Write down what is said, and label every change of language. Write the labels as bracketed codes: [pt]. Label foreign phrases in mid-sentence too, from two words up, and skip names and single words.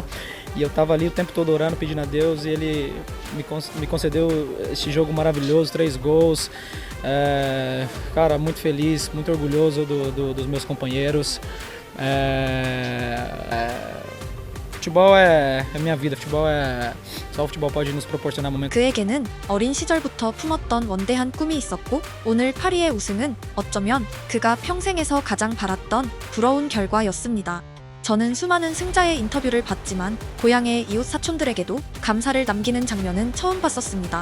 [pt] E eu estava ali o tempo todo orando, pedindo a Deus, e Ele me concedeu este jogo maravilhoso, 3 gols. Cara, muito feliz, muito orgulhoso dos meus companheiros. futebol é minha vida. Só o futebol pode nos proporcionar momentos. [ko] 그에게는 어린 시절부터 품었던 원대한 꿈이 있었고 오늘 파리의 우승은 어쩌면 그가 평생에서 가장 바랐던 부러운 결과였습니다. 저는 수많은 승자의 인터뷰를 봤지만 고향의 이웃 사촌들에게도 감사를 남기는 장면은 처음 봤었습니다.